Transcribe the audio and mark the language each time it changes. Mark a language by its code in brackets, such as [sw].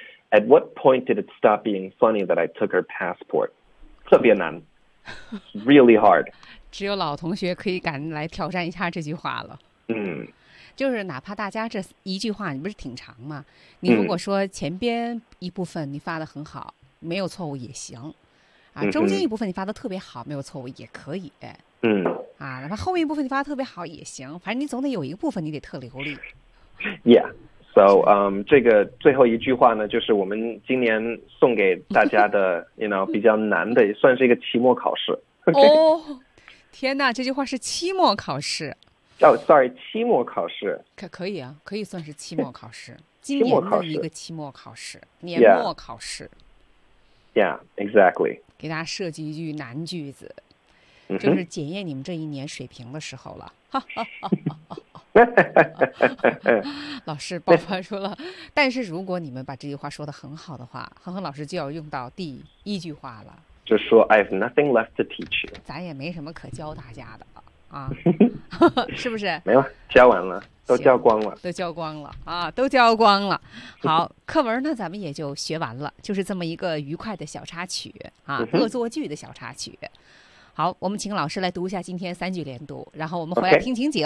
[en] At what point did it stop being funny that I took her passport？ [zh] 特别难。 [en] Really hard， [zh] 只有老同学可以敢来挑战一下这句话了。嗯，就是哪怕大家这一句话，你不是挺长吗？你如果说前边一部分你发得很好，嗯、没有错误也行，啊，中间一部分你发得特别好，没有错误也可以。嗯，啊，哪怕后面一部分你发得特别好也行，反正你总得有一个部分你得特流利。 [en] Yeah， [zh] so 这个最后一句话呢，就是我们今年送给大家的， [en] you know， [zh] 比较难的，算是一个期末考试。哦、 [en] okay? [zh] ， 天哪，这句话是期末考试。哦、 [en] oh, ，sorry， [zh] 期末考试。可以啊，可以算是期末考试。期末考试今年的一个期末考试，年末考试。 [en] Yeah，exactly。 [zh] 给大家设计一句难句子，就是检验你们这一年水平的时候了。老师爆发出了，但是如果你们把这句话说得很好的话，哼哼老师就要用到第一句话了，就说 [en] I have nothing left to teach you， [zh] 咱也没什么可教大家的啊，是不是？没了，教完了，都教光了，都教光了啊，都教光了。好，课文呢，咱们也就学完了，就是这么一个愉快的小插曲啊，恶作剧的小插曲。好，我们请老师来读一下今天三句连读，然后我们回来听情景，